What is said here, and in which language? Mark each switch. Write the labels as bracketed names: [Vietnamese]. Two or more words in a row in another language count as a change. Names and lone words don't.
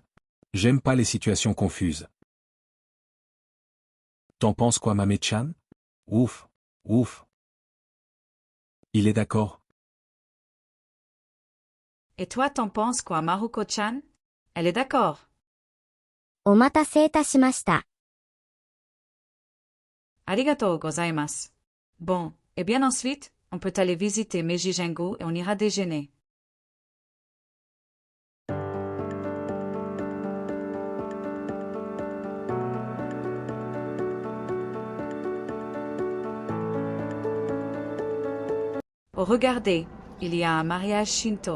[French] J'aime pas les situations confuses. T'en penses quoi Mame-chan? Ouf, ouf. Il est d'accord. Et toi, t'en penses quoi, Maruko-chan? Elle est d'accord. [Japanese] お待たせいたしました。ありがとうございます. [French] Bon, et bien ensuite, on peut aller visiter Meiji Jingu et on ira déjeuner. Oh, regardez, il y a un mariage Shinto.